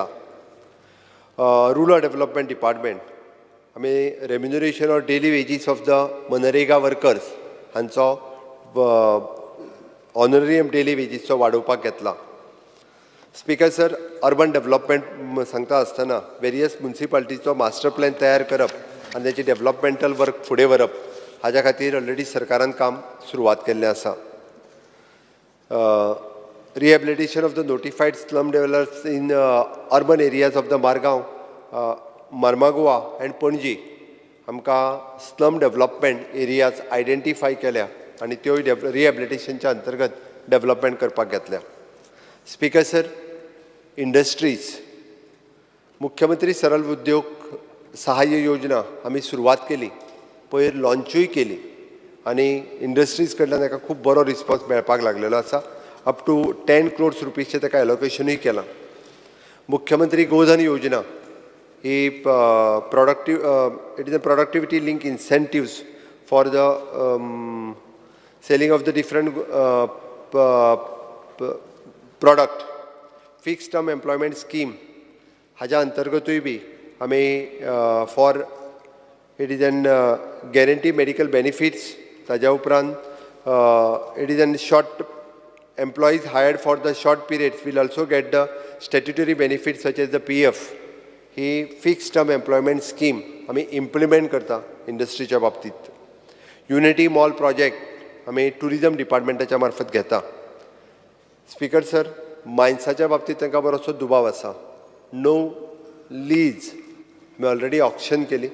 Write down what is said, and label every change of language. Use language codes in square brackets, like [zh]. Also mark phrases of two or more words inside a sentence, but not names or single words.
[en] rural development department आमी remuneration or daily wages of the MNREGA workers हांचो ऑनरेरियम डेली वेजीसचो [kok] वाडोवपाक घेतला. [en] Speaker sir, urban development [kok] सांगता आसतना वेरियस म्युनिसिपालिटीचो [en] master plan [kok] तयार करप आनी त्याची [en] developmental work [kok] फुडें व्हरप हाज्या खातीर ऑलरेडी सरकारान काम सुरवात केल्लें आसा. [en] Rehabilitation of the notified slum dwellers in urban areas of the Margaon, Marmagua and Pणजी आमकां slum development areas identify [kok] केल्या आनी त्यो [en] rehabilitationच्या [kok] अंतर्गत डेव्हलपमेंट करपाक घेतल्या. [en] Speaker sir, [kok] इंडस्ट्रीज मुख्यमंत्री सरल उद्योग सहाय्य योजना आमी सुरवात केली, पयर लॉन्चूय केली आनी इंडस्ट्रीज कडल्यान ताका खूब बरो रिस्पॉन्स मेळपाक लागलेलो आसा. [en] up to 10 crores [kok] रुपीजचे ताका एलोकेशनूय केलां. [en] मुख्यमंत्री गोधन योजना ही it is a productivity link incentives for the selling of the different product fixed term employment scheme [kok] हाज्या अंतर्गतूय बी आमी [en] for it is an guarantee medical benefits [kok] ताज्या उपरांत [en] it is an short employees hired for the short periods will also get the statutory benefits such as the PF. [kok] ही [en] fixed term employment scheme [kok] आमी इम्प्लिमेंट करता इंडस्ट्रीच्या बाबतींत. युनिटी मॉल प्रोजेक्ट आमी टुरिजम डिपार्टमेंटाच्या मार्फत घेता. [en] Speaker sir, [kok] मायन्साच्या बाबतींत तांकां बरोसो दुबाव आसा. [en] no lease [kok] आमी ऑलरेडी ऑक्शन केली.